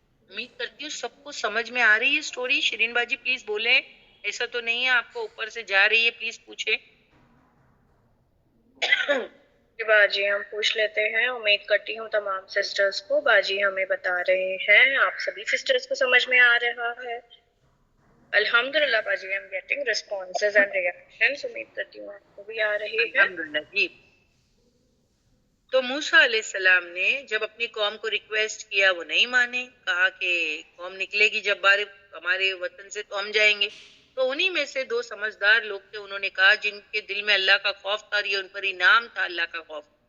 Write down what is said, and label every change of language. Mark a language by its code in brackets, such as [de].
[ur] امید کرتی ہوں سب کو سمجھ میں آ رہی ہے سٹوری. شرین باجی پلیز بولیں، ایسا تو نہیں ہے آپ کو اوپر سے جا رہی ہے، پلیز پوچھیں. باجی ہم پوچھ لیتے ہیں، امید کرتی ہوں تمام سسٹرز کو. باجی ہمیں بتا رہے ہیں آپ سبھی سسٹرز کو سمجھ میں آ رہا ہے. الحمدللہ باجی، [en] I'm getting responses and reactions. [ur] امید کرتی ہوں آپ کو بھی آ رہی ہے. الحمدللہ جی. تو موسیٰ علیہ السلام نے جب اپنی قوم کو ریکویسٹ کیا، وہ نہیں مانے، کہا کہ قوم نکلے گی جب بار ہمارے وطن سے تو ہم جائیں گے. تو انہی میں سے دو سمجھدار لوگ تھے، انہوں نے کہا، جن کے دل میں اللہ کا خوف تھا، یہ ان پر انعام تھا اللہ کا خوف.